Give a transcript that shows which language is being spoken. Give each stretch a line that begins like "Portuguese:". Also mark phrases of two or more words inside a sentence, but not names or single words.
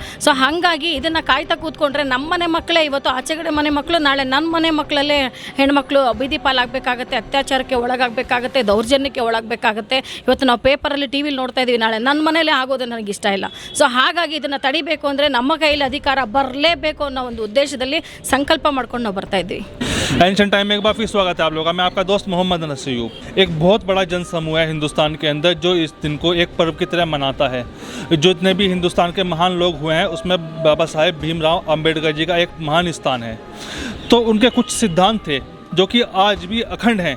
Kannada: ಸೊ ಹಾಗಾಗಿ ಇದನ್ನು ಕಾಯ್ತಾ ಕೂತ್ಕೊಂಡ್ರೆ ನಮ್ಮ ಮನೆ ಮಕ್ಕಳೇ ಇವತ್ತು ಆಚೆಗಡೆ ಮನೆ ಮಕ್ಕಳು, ನಾಳೆ ನನ್ನ ಮನೆ ಮಕ್ಕಳಲ್ಲೇ ಹೆಣ್ಮಕ್ಳು ಬೀದಿ ಪಾಲಾಗಬೇಕಾಗತ್ತೆ, ಅತ್ಯಾಚಾರಕ್ಕೆ ಒಳಗಾಗಬೇಕಾಗತ್ತೆ, ದೌರ್ಜನ್ಯಕ್ಕೆ ಒಳಗಬೇಕಾಗತ್ತೆ. ಇವತ್ತು ನಾವು ಪೇಪರಲ್ಲಿ TV ನೋಡ್ತಾ ಇದ್ದೀವಿ, ನಾಳೆ ನನ್ನ ಮನೇಲೇ ಆಗೋದು ನನಗೆ ಇಷ್ಟ ಇಲ್ಲ. ಸೊ ಹಾಗಾಗಿ ಇದನ್ನು ತಡಿಬೇಕು ಅಂದರೆ ನಮ್ಮ ಕೈಯಲ್ಲಿ ಅಧಿಕಾರ ಬರಲೇಬೇಕು ಅನ್ನೋ ಒಂದು ಉದ್ದೇಶದಲ್ಲಿ ಸಂಕಲ್ಪ ಮಾಡ್ಕೊಂಡು ನಾವು ಬರ್ತಾ ಇದ್ದೀವಿ.
Hindi: एंशिएंट टाइम में एक बार फिर स्वागत है आप लोगों का। मैं आपका दोस्त मोहम्मद नसीयूब। एक बहुत बड़ा जन समूह है हिंदुस्तान के अंदर जो इस दिन को एक पर्व की तरह मनाता है। जितने भी हिंदुस्तान के महान लोग हुए हैं उसमें बाबा साहेब भीमराव अंबेडकर जी का एक महान स्थान है। तो उनके कुछ सिद्धांत थे जो कि आज भी अखंड हैं।